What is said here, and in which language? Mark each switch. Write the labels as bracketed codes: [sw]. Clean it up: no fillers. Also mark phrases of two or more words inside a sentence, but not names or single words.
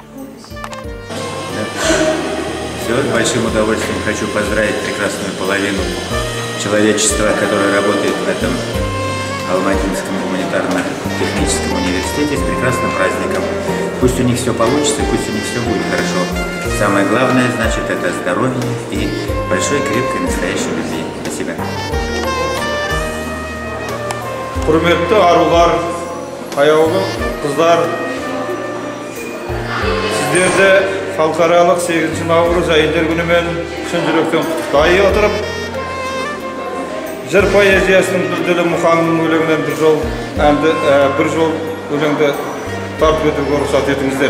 [ru] Все, с большим удовольствием хочу поздравить прекрасную половину человечества, которое работает в этом Алматинском гуманитарно-техническом университете, с прекрасным праздником. Пусть у них все получится, пусть у них все будет хорошо. Самое главное, значит, это здоровье и большой, крепкой, настоящей любви. Спасибо. [kk] Құрметті арулар, аяулы қыздар, сіздерді халықаралық 8 наурыз әйелдер күнімен шын жүректен құттықтай отырып, жыр поэзиясының дүлдүлі Мұхаңның өлеңінен бір жол өлеңді тартып өтуге рұқсат етіңіздер.